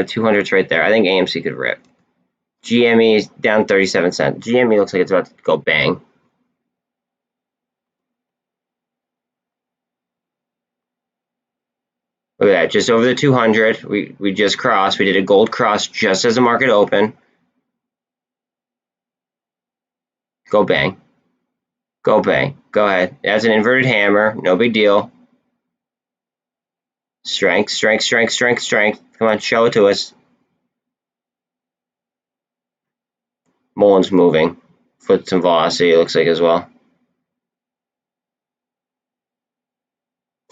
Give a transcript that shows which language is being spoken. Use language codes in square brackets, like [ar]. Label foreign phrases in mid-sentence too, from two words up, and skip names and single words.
[en] 200's right there. I think AMC could rip. GME is down 37 cents. GME looks like it's about to go bang. Look at that, just over the 200. We just crossed. We did a gold cross just as the market opened. Go bang. Go bang. Go ahead. That's an inverted hammer. No big deal. Strength. Come on, show it to us. MULN's moving. Put some velocity, it looks like, as well.